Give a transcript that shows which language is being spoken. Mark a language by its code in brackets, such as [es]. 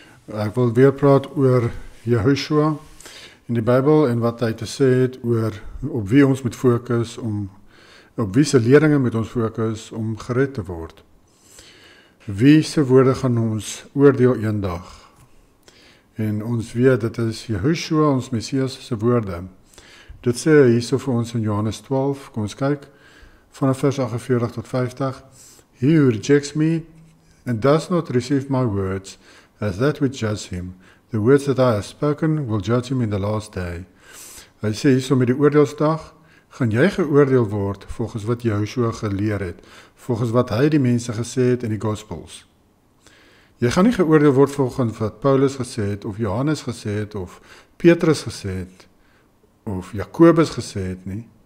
[af] Ek wil weer praat oor Jehoshua in die Bybel en wat hy te sê het oor op wie ons moet fokus, op wie se leringe moet ons fokus om gered te word. Wie se woorde gaan ons oordeel eendag? En ons weet, dit is Jehoshua, ons Messias se woorde. Dit sê hy hierso vir ons in Johannes 12, kom ons kyk, vanaf vers 48 tot 50. [en] He who rejects me and does not receive my words as that which judge him, the words that I have spoken will judge him in the last day. [af] Hy sê hierso met die oordeelsdag, gaan jy geoordeel word volgens wat Jehoshua geleer het, volgens wat hy die mense gesê het in die Gospels. Jy gaan nie geoordeel word volgens wat Paulus gesê het, of Johannes gesê het, of Petrus gesê het, of Jakobus gesê het nie.